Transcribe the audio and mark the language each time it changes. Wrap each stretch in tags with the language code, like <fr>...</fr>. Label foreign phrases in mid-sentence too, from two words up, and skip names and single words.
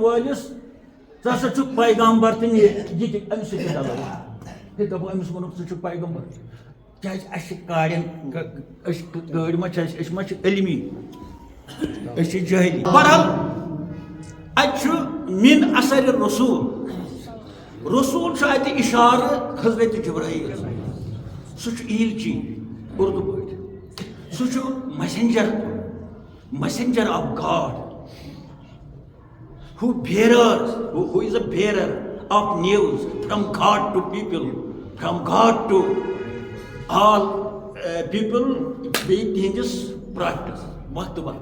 <ks>وٲلِس ژٕ ہسا چھُکھ پیغامبر تہٕ یہِ تہِ أمِس سۭتۍ چلو ہے دَپو أمِس ووٚنُکھ ژٕ چھُکھ پیغامبر کیٛازِ اَسہِ چھِ کارٮ۪ن گٲڑۍ ما چھِ أسۍ ما چھِ علمی أسۍ چھِ جٲہلی بہرحال اَتہِ چھُ مِن اثر رسوٗل رسوٗل چھُ اَتہِ اِشارٕ حضرت جبرائیل سُہ چھُ ایلچی اردو پٲٹھۍ سُہ چھُ</ks> <en>messenger of God who is a bearer of news from God to people, from God to all people being in this practice waqt</en>